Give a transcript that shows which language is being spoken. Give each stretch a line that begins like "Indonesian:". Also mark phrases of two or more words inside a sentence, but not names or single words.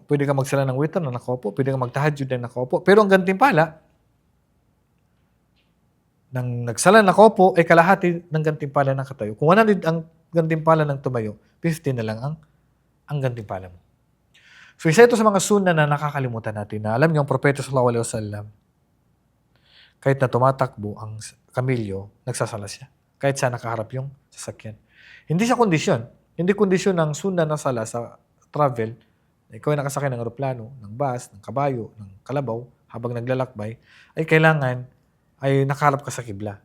Filipino: Pwede ka magsala ng Witr na nakaupo. Pwede ka magtahajjud na nakaupo. Pero ang gantimpala, nang nagsala ng nakaupo, ay kalahati ng gantimpala ng katayo. Kung 100 ang gantimpala ng tumayo, 50 na lang ang gantimpala mo. So, isa ito sa mga sunna na nakakalimutan natin na alam niyo, ang Propeta
Arabic: صلى الله عليه وسلم,
Filipino: kahit na tumatakbo ang kamilyo, nagsasala siya. Kahit saan nakaharap yung sasakyan. Hindi siya kondisyon. Hindi kondisyon ng sunna na sala sa travel, na ikaw ay nakasakay ng aeroplano, ng bus, ng kabayo, ng kalabaw, habang naglalakbay, ay kailangan ay nakaharap ka sa kibla.